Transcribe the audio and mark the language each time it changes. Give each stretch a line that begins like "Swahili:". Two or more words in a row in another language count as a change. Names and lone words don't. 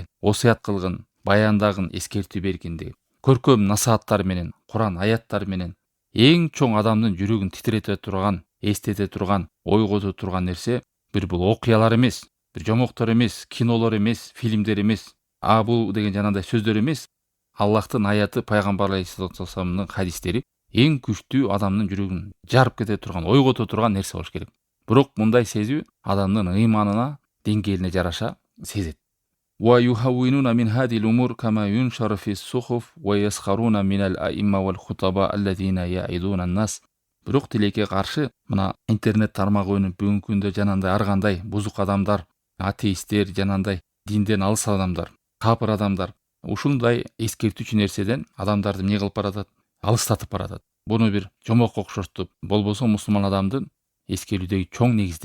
Kyrgyz: Осуят кылгын, баяндагын, эскертүү бергин деп. Көркөм насааттар менен, Куран аяттары менен эң чоң адамдын жүрөгүн титирете турган, эстете турган, ойгото турган нерсе бир бул окуялар эмес, бир жомоктор эмес, кинолор эмес, фильмдер эмес, бул деген жанагындай сөздөр эмес. Аллахтын аяты, пайгамбар алейхиссалату вассаламдын хадистери эң күчтүү адамдын жүрөгүн жарып кете турган, ойгото турган нерсе болуш керек. Бирок мындай сезүү адамдын ыйманына, деңгээлине жараша сезет.
Arabic: ويهونون من هذه الأمور كما ينشر في الصحف ويسخرون من الأئمة والخطباء الذين يعظون الناس.
Kyrgyz: Бирок тилекке каршы мына интернет тармагы өнүп бүгүнкү күндө жанагындай ар кандай бузук адамдар, атеисттер, жанагындай динден алыс адамдар, капыр адамдар ушундай эскертүүчү нерседен адамдарды эмне кылып баратат? Алыстатып баратат. Буну бир жомокко окшоштуп, болбосо мусулман адамдын эскерүүдөгү чоң негиздер.